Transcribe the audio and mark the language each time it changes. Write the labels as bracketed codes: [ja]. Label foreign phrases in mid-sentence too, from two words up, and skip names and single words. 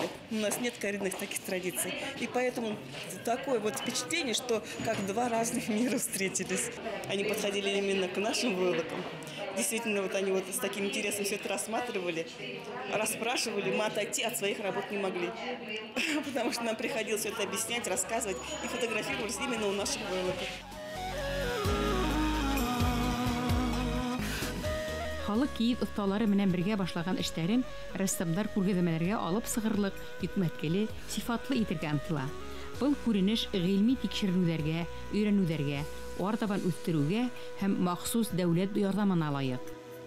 [ru] У нас нет коренных таких традиций. И поэтому такое вот впечатление, что как 2 разных мира встретились. Они подходили именно к нашим войлокам. Действительно, вот они вот с таким интересом все это рассматривали, расспрашивали. Мы отойти от своих работ не могли. Потому что нам приходилось все это объяснять, рассказывать. И фотографировались именно у наших войлоков. [ba] Халык кейит осталары менән бергә башлаган эшләрен рәссамнар күргәзмәләргә алып сыгырлык, йөкмәткеле, сифатлы итәргә омтыла. Был күренеш гыйльми тикшерүләргә, өйрәнүләргә, артабан үстерүгә һәм махсус дәүләт ярдәменә лаек.